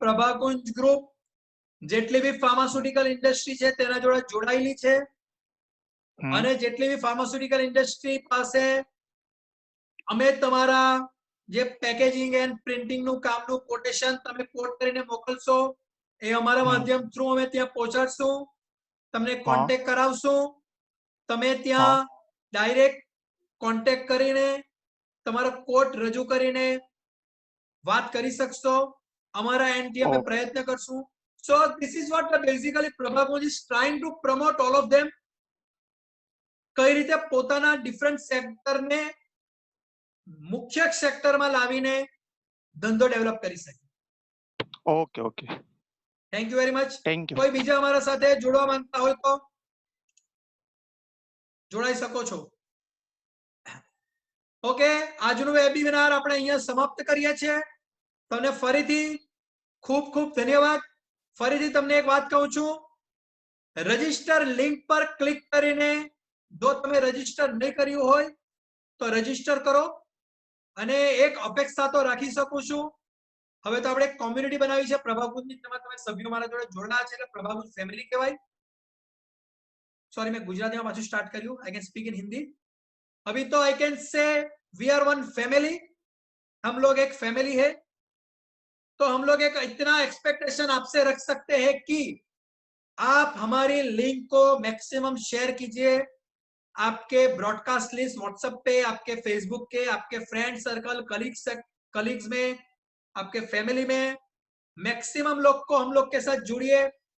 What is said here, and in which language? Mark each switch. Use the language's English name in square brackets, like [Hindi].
[Gujarati] Prabhakunj group જેટલી બી pharmaceutical industry છે તેના જોડે જોડાયેલી છે અને જેટલી બી ફાર્માસ્યુટિકલ ઇન્ડસ્ટ્રી પાસે અમે તમારા જે પેકેજિંગ એન્ડ પ્રિન્ટિંગ નું કામનું કોટેશન તમે કોડ કરીને મોકલશો એ અમારા માધ્યમ થ્રુ અમે ત્યાં પહોંચાડશું, તમને કોન્ટેક્ટ કરાવશું। તમે ત્યાં ડાયરેક્ટ કોન્ટેક્ટ કરીને તમારો કોડ રજૂ કરીને વાત કરી શકશો। અમારા એન્ડથી અમે પ્રયત્ન કરશું। [English] So this is what basically Prabhakunj is trying to promote all of them, [Gujarati] કઈ રીતે પોતાના ડિફરન્ટ સેક્ટરને મુખ્ય સેક્ટરમાં લાવીને ધંધો ડેવલપ કરી શકે। [English] Okay okay, thank you very much. Thank you. [Gujarati] કોઈ બીજા અમારા સાથે જોડવા માંગતા હોય તો જોડાઈ શકો છો। ઓકે, આજનું વેબિનાર આપણે અહીંયા સમાપ્ત કરીએ છીએ। તમને ફરીથી ખૂબ ખૂબ ધન્યવાદ। ફરીથી તમને એક વાત કહું છું, રજિસ્ટર લિંક પર ક્લિક કરીને જો તમે રજિસ્ટર નહીં કર્યું હોય તો રજિસ્ટર કરો અને એક અપેક્ષા તો રાખી શકું છું, હવે તો આપણે એક કોમ્યુનિટી બનાવી છે પ્રભાકુંજની, તેમાં તમે સભ્યો મારા જોડે જોડાયા છે એટલે પ્રભાકુંજ ફેમિલી કહેવાય। [Hindi] सॉरी मैं गुजराती में पाछू स्टार्ट करूं, [English] I can speak in Hindi. [Hindi] अभी तो [English] I can say we are one family, [Hindi] हम लोग एक फैमिली है। तो हम लोग एक इतना एक्सपेक्टेशन आपसे रख सकते हैं कि आप हमारी लिंक को मैक्सिमम शेयर कीजिए, आपके ब्रॉडकास्ट लिस्ट व्हाट्सएप पे, आपके फेसबुक के, आपके फ्रेंड सर्कल, कलीग्स में, आपके फैमिली में मैक्सिमम लोग को हम लोग के साथ जुड़िए।